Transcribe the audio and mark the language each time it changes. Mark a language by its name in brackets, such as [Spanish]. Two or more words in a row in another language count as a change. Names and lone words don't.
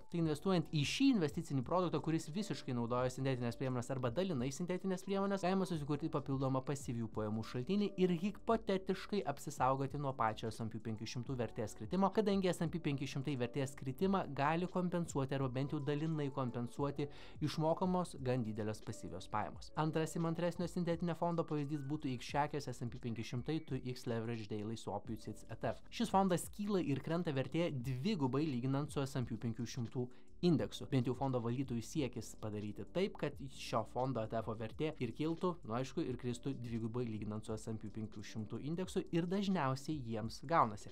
[Lithuanian] Tai investuojant į šį investicinį produktą, kuris visiškai naudoja sintetinės priemonės arba dalinai sintetinės priemonės, galima susikurti papildomą pasyvių pajamų šaltinį ir hipotetiškai apsisaugoti nuo pačio S&P 500 vertės kritimo, kadangi S&P 500 vertės kritimą gali kompensuoti arba bent jau dalinai kompensuoti išmokamos gan didelės pasyvios pajamos. Antras įmantresnio sintetinio fondo pavyzdys būtų X-Shakers S&P 500 to X Leverage Daily Swap UCITS ETF. Šis fondas kyla ir krenta vertė dvigubai lyginant su S&P 500 indeksu. Bent jau fondo valdytojų siekis padaryti taip, kad šio fondo ETF vertė ir kiltų, aišku, ir kristų dvigubai lyginant su S&P 500 indeksu ir dažniausiai jiems gaunasi.